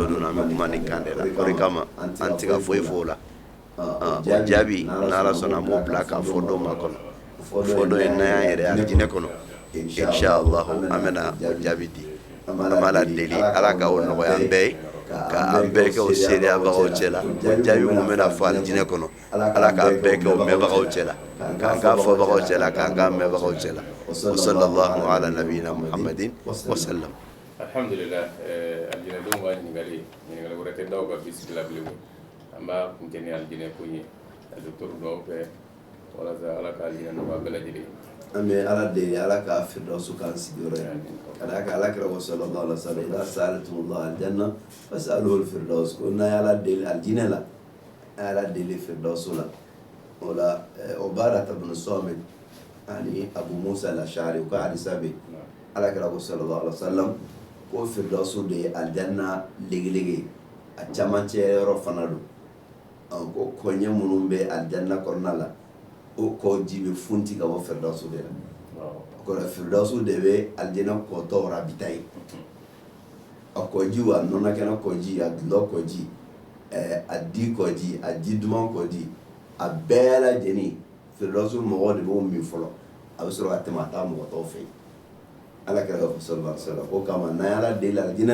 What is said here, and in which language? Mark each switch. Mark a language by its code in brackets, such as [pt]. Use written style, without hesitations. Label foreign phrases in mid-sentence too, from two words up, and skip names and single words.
[bm] don an bɛ kuma nin kan de la o de kama an tɛ ka foyi fɔ o la o jaabi n'ala sɔnna an b'o bila k'a fɔ dɔw ma kɔnɔ fɔ dɔ ye n'an y'an yɛrɛ alijinɛ kɔnɔ [ar] إن شاء الله [bm] an bɛna o jaabi di an b'a la deli ala ka o nɔgɔya an bɛɛ ye ka an bɛɛ kɛ o seereyabagaw cɛ la o jaabi mun bɛna fɔ alijinɛ kɔnɔ ala k'an bɛɛ kɛ o mɛnbagaw cɛ la k'an k'a fɔbagaw cɛ la k'an k'a mɛnbagaw cɛ la [ar] وصلى الله على نبينا محمد وسلم. الحمد لله, [bm] aljinɛ don b'a ɲininkali wɛrɛ tɛ daw ka bisimila bilen an b'a kun kɛ ni aljinɛ ko ye docteur dɔw fɛ walasa ala ka aljinɛ nɔgɔya bɛɛ lajɛlen. an bɛ ala deli ala ka firdausu k'an sigiyɔrɔ ye ka d'a kan alakira ko [ar] صلى الله عليه وسلم إذا سألتم الله الجنة فاسألوه [bm] alfirdaus ko n'a ye ala deli aljinɛ la a ye ala deli firdausu la o la Ubadata ibn Samit ani Abu Musa al-Ash'ari u ka hadisa bɛ alakira ko [ar] صلى الله عليه وسلم [bm] ko firdausu de ye aljanna legelege a camancɛ yɔrɔ fana don ko kɔɲɛ minnu bɛ aljanna kɔnɔna la o kɔ ji bɛ funti ka bɔ firdausu de la o kɔrɔ firdausu de bɛ aljanna kɔtɔ rabita ye a kɔji a nɔnɔkɛnɛ kɔji a dulɔ kɔji a di kɔji a ji duman kɔji a bɛɛ lajɛlen firdausu mɔgɔw de b'o min fɔlɔ a bɛ sɔrɔ ka tɛmɛ a taa mɔgɔ tɔw fɛ ala kɛra ka fɔ [ar] صلى الله عليه وسلم [bm] ko kama n'an ye ala deli aljinɛ